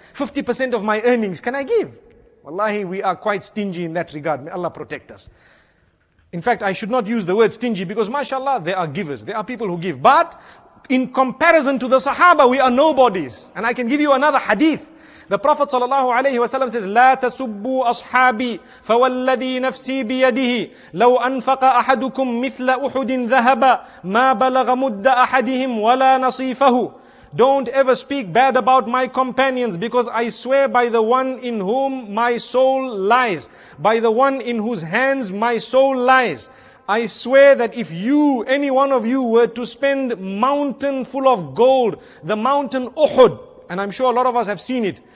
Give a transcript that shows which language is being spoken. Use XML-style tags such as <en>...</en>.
<en>50% of my earnings, can I give? Wallahi, we are quite stingy in that regard. May Allah protect us. In fact, I should not use the word stingy because mashallah, there are givers. There are people who give. But in comparison to the Sahaba, we are nobodies. And I can give you another hadith. The Prophet ﷺ says,</en> <ar>لا تسبوا أصحابي فوالذي نفسي بيده لو أنفق أحدكم مثل أحد ذهبا ما بلغ مد أحدهم ولا نصيفه.</ar> <en>Don't ever speak bad about my companions, because I swear by the one in whom my soul lies, by the one in whose hands my soul lies. I swear that if you, any one of you, were to spend mountain full of gold, the mountain Uhud, and I'm sure a lot of us have seen it.</en>